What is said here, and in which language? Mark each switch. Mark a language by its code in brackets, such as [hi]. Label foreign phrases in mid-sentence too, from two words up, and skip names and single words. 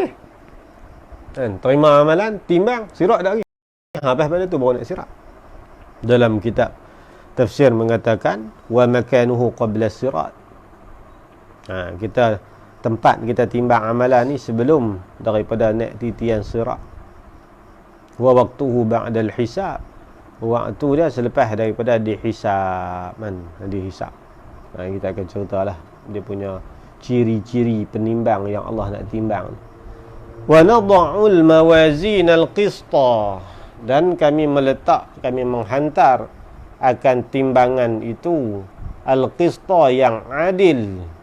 [ms] Kan, terima amalan, timbang, sirat dah lagi. Lepas pada tu baru naik sirat. Dalam kitab tafsir mengatakan [ar] wa makanuhu qabla sirat. [ms] Kita tempat kita timbang amalan ni sebelum daripada naik titian sirat. [ar] Wa waqtuhu ba'da al-hisab. [ms] Waktu dia selepas daripada dihisab dihisab. Kita akan ceritalah dia punya ciri-ciri penimbang yang Allah nak timbang. [ar] Wa nad'ul mawazin al-qista, [ms] dan kami menghantar akan timbangan itu al-qista yang adil.